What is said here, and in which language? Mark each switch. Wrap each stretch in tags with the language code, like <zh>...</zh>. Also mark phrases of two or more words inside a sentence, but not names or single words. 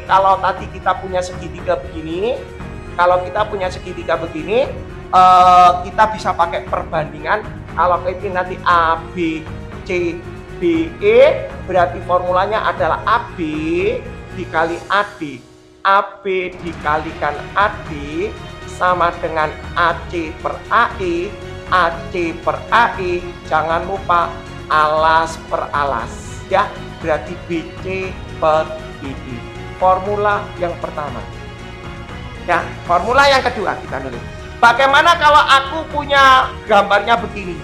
<id>Kalau tadi kita punya segitiga begini, kita bisa pakai perbandingan. Kalau Kipin nanti A, B, C, D, E, berarti formulanya adalah AB dikali AD. AB dikalikan AD sama dengan AC per AE. AC per AE, jangan lupa alas per alas, ya, berarti BC per BD. Formula yang pertama, ya. Formula yang kedua kita nulis. Bagaimana kalau aku punya gambarnya begini?</id>